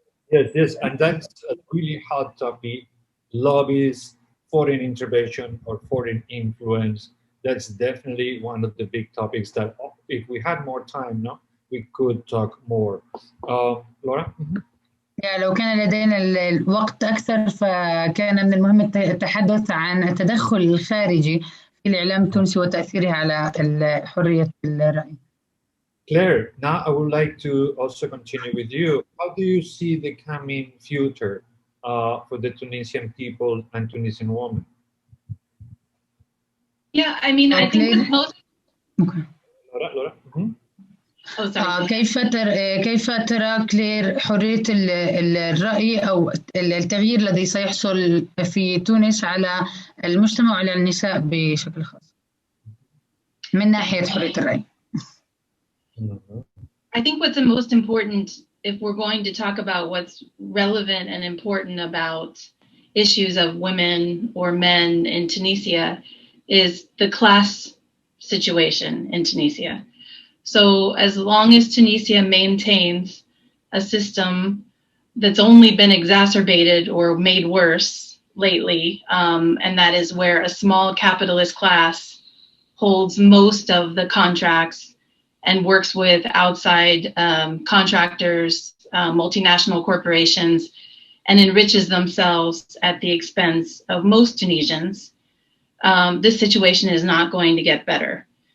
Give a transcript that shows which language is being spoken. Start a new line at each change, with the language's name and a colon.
English: Yes, and that's a really hot topic. Lobbies, foreign intervention or foreign influence. That's definitely one of the big topics that if we had more time, we could talk more. Laura?
Arabic: يعني لو كان لدينا الوقت أكثر فكان من المهم التحدث عن التدخل الخارجي في الإعلام التونسي وتأثيره على حرية الرأي.
English: Claire, now I would like to also continue with you. How do you see the coming future for the Tunisian people and Tunisian women? Yeah, I mean, I think with most. Okay. Laura? Oh, sorry.
Arabic: كيف ترى كلير حرية الرأي أو التغيير الذي سيحصل في تونس على المجتمع وعلى النساء بشكل خاص من ناحية حرية الرأي؟
English: I think what's the most important, if we're going to talk about what's relevant and important about issues of women or men in Tunisia, is the class situation in Tunisia. So as long as Tunisia maintains a system that's only been exacerbated or made worse lately, and that is where a small capitalist class holds most of the contracts and works with outside contractors, multinational corporations, and enriches themselves at the expense of most Tunisians, this situation is not going to get better.